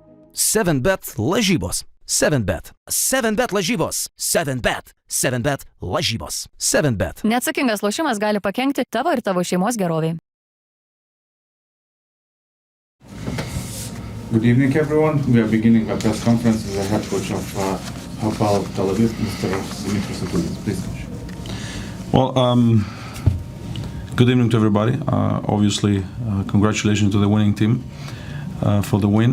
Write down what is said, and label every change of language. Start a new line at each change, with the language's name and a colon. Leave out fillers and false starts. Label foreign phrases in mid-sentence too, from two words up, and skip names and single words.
Lithuanian: 7bet lažybos. 7bet. 7bet lažybos. 7bet. 7bet lažybos. 7bet. Neatsakingas lošimas gali pakenkti tavo ir tavo šeimos geroviai.
English: Good evening, everyone. We are beginning a press conference with the head coach of Hapoel Tel Aviv, Mr. Nepamirškite. Please, coach. Well, good evening to everybody. Obviously, congratulations to the winning team for the win.